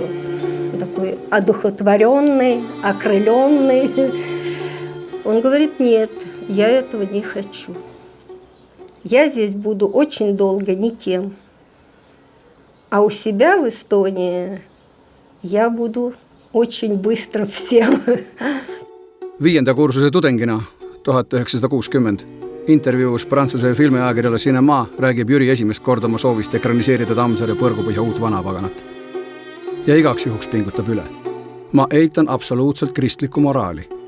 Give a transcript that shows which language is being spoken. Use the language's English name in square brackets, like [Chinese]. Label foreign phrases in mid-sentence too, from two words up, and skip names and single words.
[Russian] Такой одухотворенный, окрыленный. Он говорит, нет, я этого не хочу. Я здесь буду очень долго никем. А у себя в Эстонии я буду очень быстро всем. [Estonian] 5. kursuse tudengina 1960 intervjuus Prantsuse filmiajakirjale Cinema räägib Jüri esimest korda oma soovist ekraniseerida Tammsaare Põrgupõhja uut vanapaganat. Ja igaks juhuks pingutab üle. Ma eitan absoluutselt kristlikku moraali.